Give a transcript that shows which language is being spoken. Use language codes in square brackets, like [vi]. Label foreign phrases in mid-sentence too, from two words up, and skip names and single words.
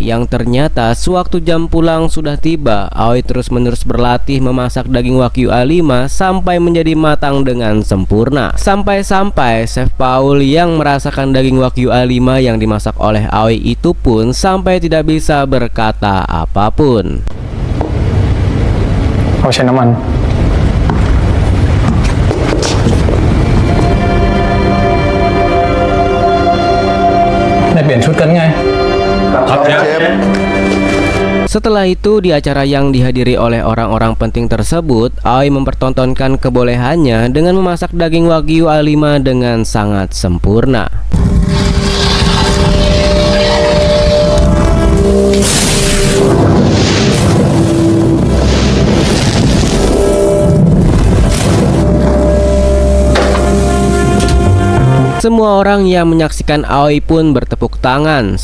[id] Yang ternyata sewaktu jam pulang sudah tiba, Aoi terus-menerus berlatih memasak daging Wagyu A5 sampai menjadi matang dengan sempurna. Sampai-sampai Chef Paul yang merasakan daging Wagyu A5 yang dimasak oleh Aoi itu pun sampai tidak bisa berkata apapun. [th] เอาใช้น้ำมันได้เปลี่ยนชุดกันไง ครับเชฟ [id] Setelah itu di acara yang dihadiri oleh orang-orang penting tersebut, Aoi mempertontonkan kebolehannya dengan memasak daging Wagyu A5 dengan sangat sempurna. Semua orang yang menyaksikan Aoi pun bertepuk tangan.